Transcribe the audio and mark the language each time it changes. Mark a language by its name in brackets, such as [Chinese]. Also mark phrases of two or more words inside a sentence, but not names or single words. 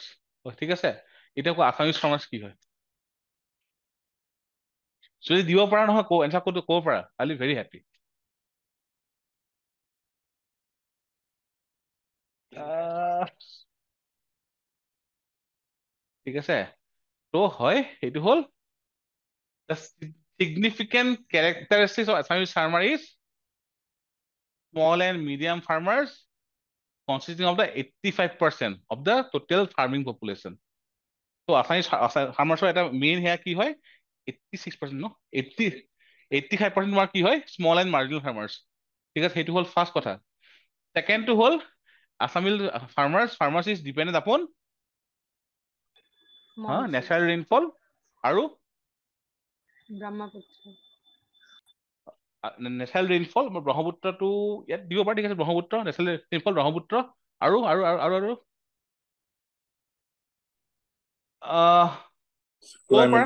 [Assamese] ঠিক আছে, এতিয়া কোৱা [English] Assamese farmers [Assamese] কি হয়? যদি দিব পাৰা নহয় এনচাৰ ক'ব পাৰা, [English] I will very happy. [Assamese] ঠিক আছে, তো হয় এইটো হ'ল [English] the significant characteristics of Assamese farmer is small and medium farmers consisting of the 85% of the total farming population. [Assamese] তো [English] Assamese farmers [Assamese] এটা মেইন সেয়া কি হয়? 86% ন? 85% তোমাৰ কি হয়? [English] small and marginal farmers. [Assamese] ঠিক আছে, সেইটো হ'ল ফাৰ্ষ্ট কথা। ছেকেণ্ডটো হ'ল [English] Assamese farmers is dependent upon [Assamese] Monsoon. [English] natural rainfall [Assamese] আৰু Brahmaputra. [English] natural rainfall [Assamese] ব্ৰহ্মপুত্ৰটো ইয়াত দিব পাৰি। ঠিক আছে, ব্ৰহ্মপুত্ৰ, [English] natural rainfall [Assamese] ব্ৰহ্মপুত্ৰ আৰু আৰু আৰু আৰু আৰু ক'ব পাৰা।